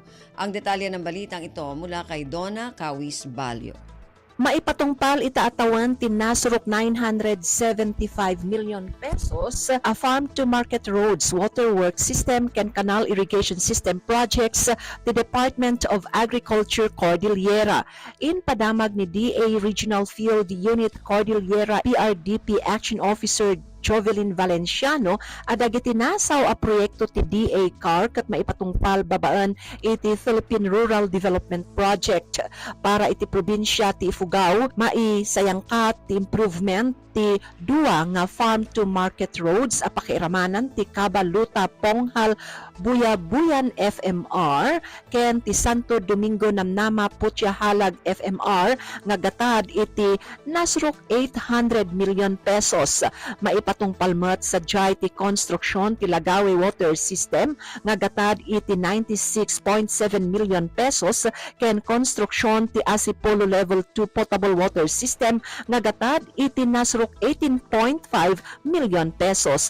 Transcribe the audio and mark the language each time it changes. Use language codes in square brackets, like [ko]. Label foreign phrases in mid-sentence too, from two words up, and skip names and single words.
[tl] Ang detalye ng balitang ito mula kay Donna Kawis Balyo. [ilo] Maipatungpal itaatawan tinasrok 975 million pesos a [en] farm-to-market roads, waterworks system, and canal irrigation system projects [ilo] the Department of Agriculture Cordillera. In padamag ni DA Regional Field Unit Cordillera PRDP Action Officer Jovelyn Valenciano, adagitinasaw a proyekto ti DA CARC at maipatungpal babaan iti Philippine Rural Development Project para iti probinsya ti Ifugao maisayangkat ti improvement ti duwa nga [en] farm to market roads [ilo] a pakiaramanan ti Cabaluta Ponghal Buya-Buyan FMR ken ti Santo Domingo Namnama Putyahalag FMR nga gatad iti nasrok 800 million pesos. Maipatungpal met sa ti construction ti Lagawe Water System nga gatad iti 96.7 million pesos ken construction ti Asipolo Level 2 Potable Water System nga gatad iti nasrok 18.5 million pesos.